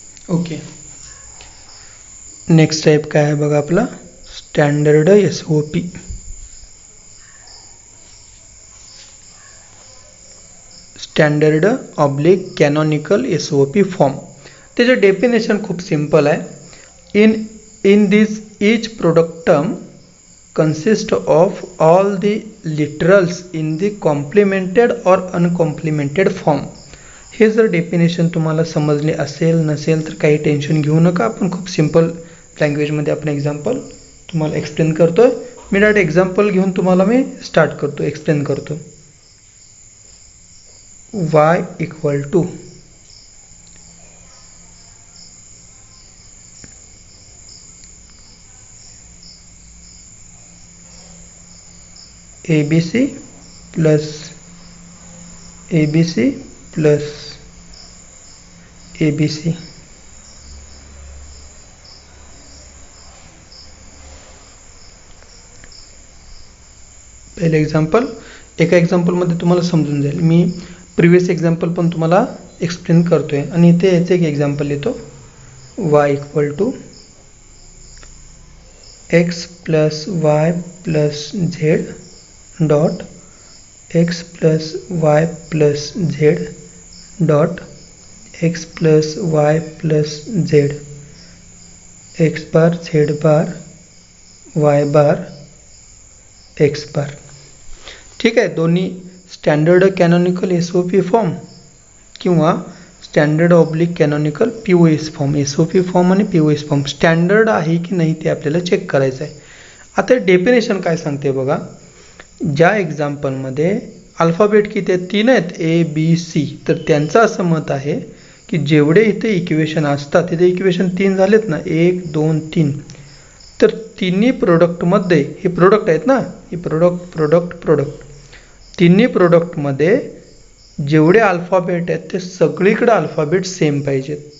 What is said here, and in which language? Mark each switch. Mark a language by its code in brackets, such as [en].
[mr] Okay. Next type काय आहे बघा आपला standard SOP. [en] Standard oblique canonical SOP form. [mr] त्याचं डेफिनेशन खूप सिंपल आहे. [en] In this each product term consist of all the literals in the complemented or uncomplemented form. [mr] हे जर डेफिनेशन तुम्हाला समजले असेल नसेल तर काही टेन्शन घेऊ नका. आपण खूप सिंपल लँग्वेजमध्ये आपण एक्झाम्पल तुम्हाला एक्सप्लेन करतोय. मी डायरेक्ट एक्झाम्पल घेऊन तुम्हाला मी स्टार्ट करतो, एक्सप्लेन करतो. [en] y equal to ABC plus ABC plus ABC. [mr] पहिले एक्झाम्पल, एका एक्झाम्पलमध्ये तुम्हाला समजून जाईल. मी प्रिव्हियस एक्झाम्पल पण तुम्हाला एक्सप्लेन करतोय आणि इथे याचे एक एक्झाम्पल लिहितो. [en] y equal to X plus Y plus Z dot X plus Y plus Z dot X plus Y plus Z X bar Z bar Y bar X bar. [mr] ठीक आहे. [en] दोन्ही standard canonical SOP form किंवा standard oblique canonical POS form. [mr] SOP form आणि POS form standard आहे की नाही ते आपल्याला चेक करायचं आहे. आता डेफिनेशन काय सांगते बघा. ज्या एक्झाम्पलमध्ये अल्फाबेट किती आहेत, 3 आहेत, ABC, तर त्यांचं असं मत आहे की जेवढे इथे इक्वेशन असतात तिथे इक्वेशन 3 झालेत ना, 1 2 3, तर तिन्ही प्रोडक्टमध्ये हे प्रोडक्ट आहेत ना, हे प्रोडक्ट तिन्ही प्रोडक्टमध्ये जेवढे अल्फाबेट आहेत ते सगळीकडे अल्फाबेट सेम पाहिजेत.